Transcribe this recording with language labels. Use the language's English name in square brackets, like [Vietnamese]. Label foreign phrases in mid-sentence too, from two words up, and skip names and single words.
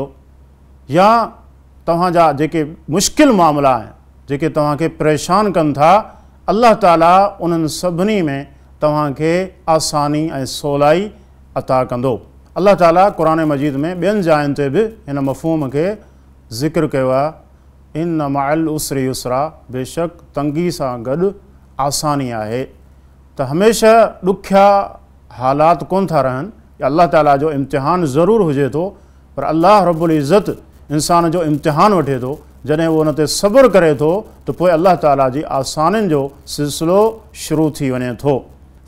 [Sindhi] या तव्हांजा जेके मुश्किल मामला आहिनि, जेके तव्हांखे परेशान कनि था, अल्लाह ताला उन्हनि सभिनी में तव्हांखे आसानी ऐं सवलाई अता कंदो। अल्लाह ताला क़ुरान मजीद में ॿियनि जायुनि ते बि हिन मफ़हूम खे ज़िक्र कयो आहे, [Arabic] إن مع العسر يسرا, [Sindhi] बेशक तंगी सां गॾु आसानी आहे। त हमेशह ॾुखिया हालात कोन था रहनि, अल्लाह ताला जो इम्तिहान ज़रूरु हुजे थो, पर अल्लाह [Arabic] رب العزة [Sindhi] इंसान जो इम्तिहान वठे थो। जॾहिं उहो उन ते सब्र करे थो त पोइ अल्लाह ताला जी आसानियुनि जो सिलसिलो शुरू थी वञे थो।